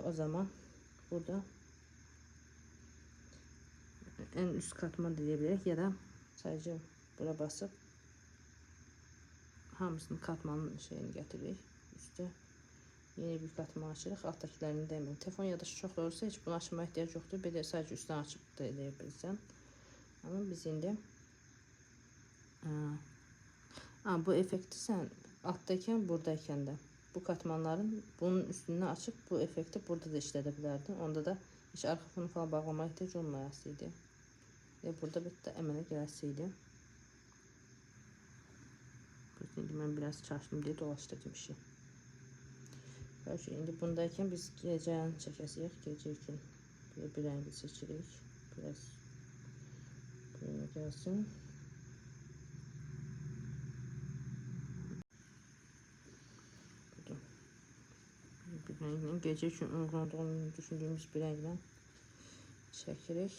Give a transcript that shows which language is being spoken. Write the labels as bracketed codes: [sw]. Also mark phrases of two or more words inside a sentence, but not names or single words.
[az] O zaman burada [tr] en üst katman [az] deyə bilərik ya da sadəcə bura basıb hamısını katmanın şeyini gətiririk. Üstə yeni bir katman açırıq. Alttakilərini demirik. Telefon yaddaşı çox olursa heç bunu açmaya ehtiyac yoxdur. Bir də sadəcə üstdən açıb da edə bilirsən. Ama biz indi bu effekti sən alttayken buradayken de bu katmanların [tr] bunun üstüne açıp [az] bu efekti burada da işlədə bilərdin. Onda da [tr] hiç arka fonu falan [az] bağlamaya ehtiyac olmayasıydı. Burada bir de əmələ gələsiydi. [tr] Şimdi ben biraz çarşdım diye dolaştırdım işi. [az] Indi bundayken biz gecəni çəkəsiyik. Gecə üçün bir rəngi seçirik. [tr] Biraz böyle gəlsin. [az] Bir rənglə gecə üçün uyğun olduğunu düşündüğümüz bir rənglə çəkirik.